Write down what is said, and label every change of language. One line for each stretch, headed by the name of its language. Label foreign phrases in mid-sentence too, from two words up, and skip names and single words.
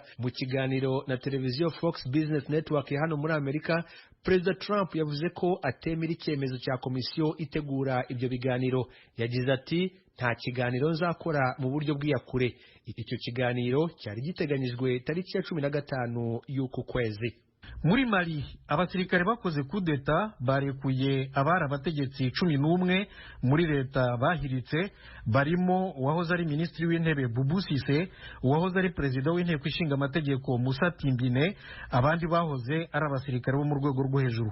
Kinyarwanda: Mu kiganiro na televiziyo Fox Business Network hano muri Amerika, Perezida Trump yavuze ko atemera icyemezo cya komisiyo itegura ibyo biganiro. Yagize ati nta kiganiro nzakora mu buryo bw'iyakure. Icyo kiganiro cyari giteganyijwe tariki ya 15 y'uku kwezi. muri Mali abasirikare bakoze kudeta barekuye abari abategetsi 11 muri leta bahiritse, barimo uwahoze ari minisitiri w'intebe Boubou Cissé, uwahoze ari perezida w'inteko ishinga amategeko Moussa Timbine, abandi bahoze ari abasirikare bo mu rwego rwo hejuru.